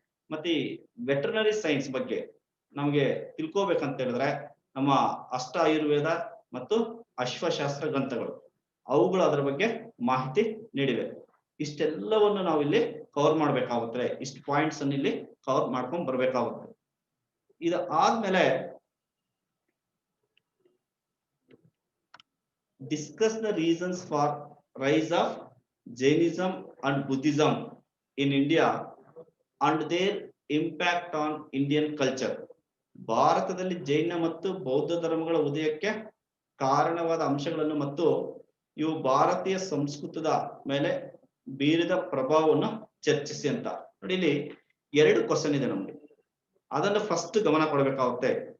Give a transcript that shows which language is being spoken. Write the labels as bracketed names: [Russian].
[Kannada] ಮತ್ತೆ ಈ veterinary science ಬಗ್ಗೆ ನಮಗೆ ತಿಳ್ಕೋಬೇಕಂತ ಹೇಳಿದ್ರೆ ನಮ್ಮ ಅಷ್ಟ ಆಯುರ್ವೇದ ಮತ್ತು ಅಶ್ವಶಾಸ್ತ್ರ ಗ್ರಂಥಗಳು ಅವುಗಳು ಅದರ ಬಗ್ಗೆ ಮಾಹಿತಿ ನೀಡಿವೆ. ಇಷ್ಟೆಲ್ಲವನ್ನು ನಾವು ಇಲ್ಲಿ ಕವರ್ ಮಾಡ್ಬೇಕಾಗುತ್ತೆ. ಇಷ್ಟು ಪಾಯಿಂಟ್ಸ್ ಅನ್ನು ಇಲ್ಲಿ ಕವರ್ ಮಾಡ್ಕೊಂಡ್ ಬರ್ಬೇಕಾಗುತ್ತೆ. ಇದು ಆದ್ಮೇಲೆ [English] discuss the reasons for rise of Jainism and Buddhism in India and their impact on Indian culture. [Kannada] ಭಾರತದಲ್ಲಿ ಜೈನ ಮತ್ತು ಬೌದ್ಧ ಧರ್ಮಗಳ ಉದಯಕ್ಕೆ ಕಾರಣವಾದ ಅಂಶಗಳನ್ನು ಮತ್ತು ಇವು ಭಾರತೀಯ ಸಂಸ್ಕೃತದ ಮೇಲೆ ಬೀರಿದ ಪ್ರಭಾವವನ್ನು ಚರ್ಚಿಸಿ ಅಂತ. ನೋಡಿ, ಇಲ್ಲಿ 2 ಕ್ವಶನ್ ಇದೆ ನಮ್ಗೆ. ಅದನ್ನು ಫಸ್ಟ್ ಗಮನ ಕೊಡಬೇಕಾಗುತ್ತೆ.